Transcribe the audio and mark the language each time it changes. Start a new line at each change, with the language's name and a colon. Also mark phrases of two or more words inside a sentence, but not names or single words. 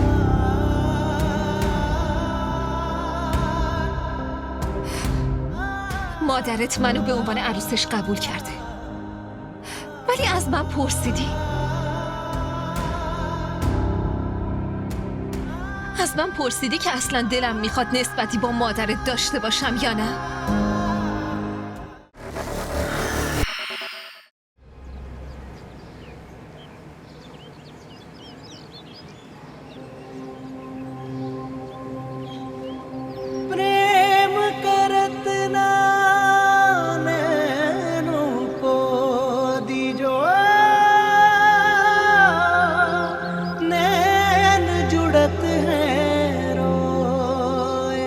Persian: مادرت منو به عنوان عروسش قبول کرده، ولی از من پرسیدی؟ از من پرسیدی که اصلا دلم میخواد نسبتی با مادرت داشته باشم یا نه؟
Hindi: प्रेम करत नैनों को दीजो, नैन जुड़त हैं रोए।